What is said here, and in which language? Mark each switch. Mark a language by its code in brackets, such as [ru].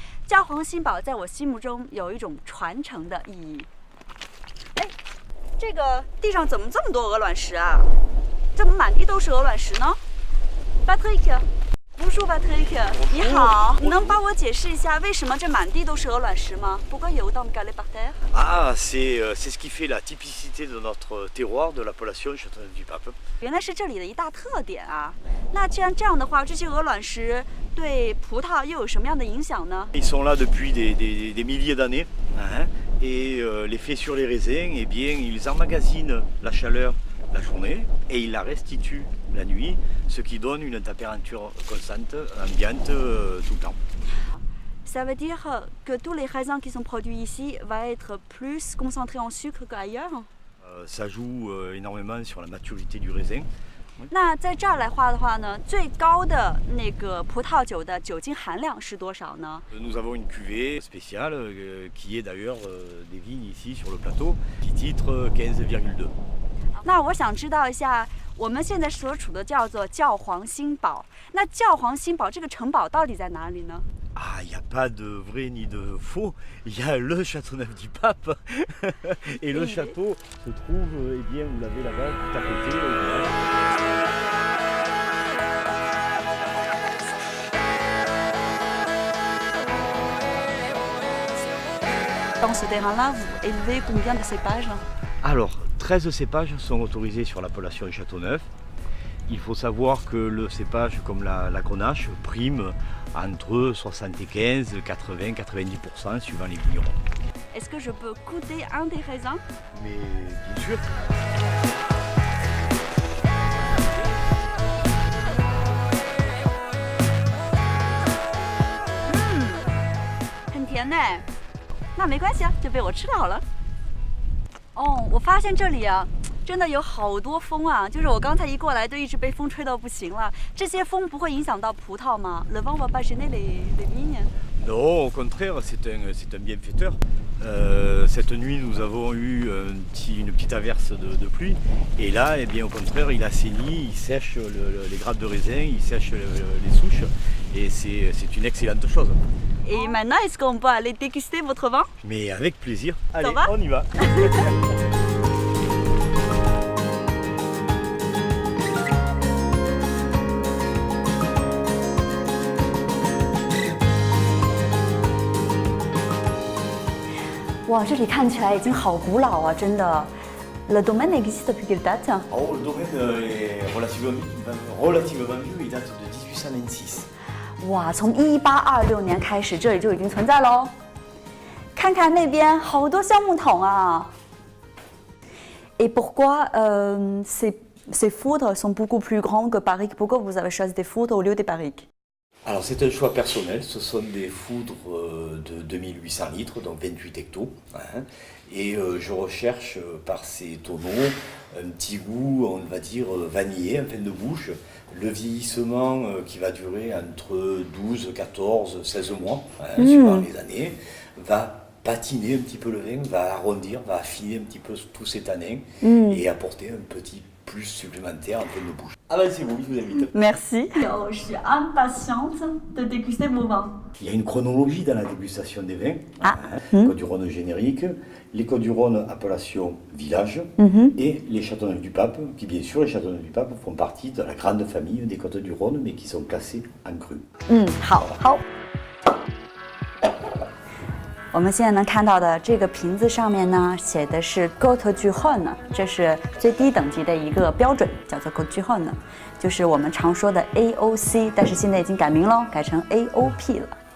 [zh] 教皇新堡在我心目中有一种传承的意义。哎，这个地上怎么这么多鹅卵石啊？怎么满地都是鹅卵石呢 ？Patrick。 [fr] Bonjour [zh] Patrick， 你好，你能帮我解释一下为什么这满地都是鹅卵石吗？ [fr] Pourquoi il y a autant de galets par terre? Ah, c'est ce qui fait la typicité de notre terroir, de l'appellation Châteauneuf-du-Pape. [zh] 原来是这里的一大特点啊。那既然这样的话，这些鹅卵石对葡萄又有什么样的影响呢？ [fr] Ils sont là depuis des milliers d'années, hein, et l'effet sur les raisins, eh bien, ils emmagasinent la chaleur la journée et ils la restituent la nuit, ce qui donne une température constante, ambiante tout le temps. Ça veut dire que tous les raisins qui sont produits ici vont être plus concentrés en sucre qu'ailleurs? Ça joue énormément sur la maturité du raisin. [zh] 那在这儿来画的话呢，最高的那个葡萄酒的酒精含量是多少呢？ [fr] Nous avons une cuvée spéciale qui est d'ailleurs des vignes ici sur le plateau, qui titre 15,2. [zh] 那我想知道一下，我们现在所处的叫做教皇新堡。那教皇新堡这个城堡到底在哪里呢？ [fr] Ah, il n'y a pas de vrai ni de faux, il y a le Châteauneuf-du-Pape. Et le château se trouve, eh bien, vous l'avez là-bas, tout à côté. Dans ce terrain-là, vous élevez combien de cépages? Alors, 13 cépages sont autorisés sur l'appellation Châteauneuf. Il faut savoir que le cépage comme la Grenache prime entre 75, 80, 90% suivant les vignerons. Est-ce que je peux goûter un des raisins? Mais bien sûr. [zh] 很甜呢。那没关系啊，就被我吃到了。哦，我发现这里啊，真的有好多风啊！就是我刚才一过来，就一直被风吹到不行了。这些风不会影响到葡萄吗 ？ [fr] Le vent va pas gêner les vignes? Non, au contraire, c'est un bienfaiteur. Cette nuit, nous avons eu une petite averse de pluie. Et là, eh bien, au contraire, il assainit, il sèche les grappes de raisin, il sèche les souches. Et c'est une excellente chose. Et maintenant, est-ce qu'on peut aller déguster votre vin? Mais avec plaisir. Allez, va on y va. [zh] 哇，这里看起来已经好古老啊，真的。 [fr] Le domaine existe depuis quelle date? Oh, le domaine est relativement vieux, il date de 1826. [zh] 哇，从1826年开始，这里就已经存在喽。看看那边好多橡木桶啊。 [fr] Et pourquoi ces foudres sont beaucoup plus grands que barriques? Pourquoi vous avez choisi des foudres au lieu des barriques? Alors c'est un choix personnel, ce sont des foudres de 2800 litres, donc 28 hectos. Hein, et je recherche par ces tonneaux un petit goût, on va dire, vanillé, en fin de bouche. Le vieillissement qui va durer entre 12, 14, 16 mois, hein, suivant les années, va patiner un petit peu le vin, va arrondir, va affiner un petit peu tous ces tanins et apporter un petit plus supplémentaire en fin de bouche. Avancez-vous, je vous invite. Merci. Je suis impatiente de déguster vos vins. Il y a une chronologie dans la dégustation des vins. Ah. Côte du Rhône générique, les Côtes du Rhône appellation village et les Châteauneuf-du-Pape, qui bien sûr les Châteauneuf-du-Pape font partie de la grande famille des Côtes du Rhône, mais qui sont classés en cru. [zh] 好。我们现在能看到的这个瓶子上面呢，写的是 Côte du Rhône， 这是最低等级的一个标准，叫做 Côte du Rhône， 就是我们常说的 AOC， 但是现在已经改名了，改成 AOP 了。